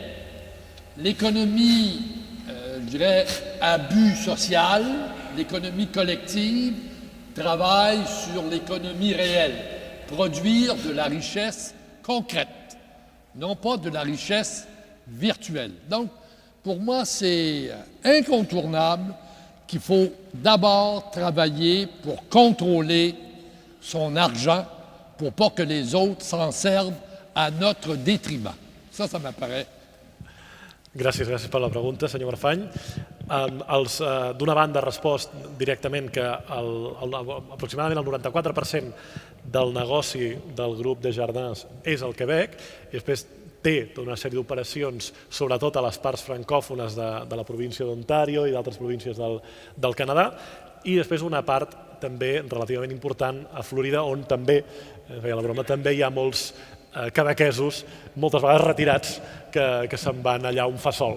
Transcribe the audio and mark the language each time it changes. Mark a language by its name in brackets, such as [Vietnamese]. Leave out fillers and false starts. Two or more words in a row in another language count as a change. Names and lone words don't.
[French] L'économie, je dirais, à but social, l'économie collective, travaille sur l'économie réelle, produire de la richesse concrète, non pas de la richesse virtuelle. Donc, pour moi, c'est incontournable qu'il faut d'abord travailler pour contrôler son argent pour pas que les autres s'en servent à notre détriment. Ça m'apparaît. [Catalan] Gràcies per la pregunta, senyor Marfany. D'una banda ha respost directament que aproximadament el 94% del negoci del grup de Jardins és al Quebec i després té tota una sèrie d'operacions, sobretot a les parts francòfones de la província d'Ontario i d'altres províncies del Canadà, i després una part també relativament important a Florida, on també, feia la broma, també hi ha molts quebequesos, moltes vegades retirats, que se'n van allà on fa sol.